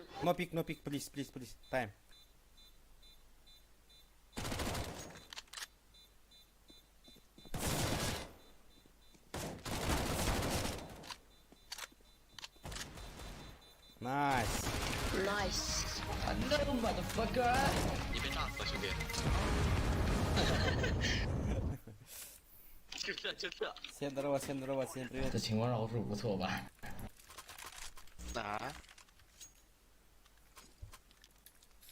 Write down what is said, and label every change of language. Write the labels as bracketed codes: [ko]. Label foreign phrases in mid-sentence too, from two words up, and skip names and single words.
[en] No pick, please. Time. Nice. Nice. No, motherfucker! [zh] 你被炸死了，兄弟！就这。 [ru] Всем здорово, всем привет. [zh] 这情况饶恕不错吧？啊？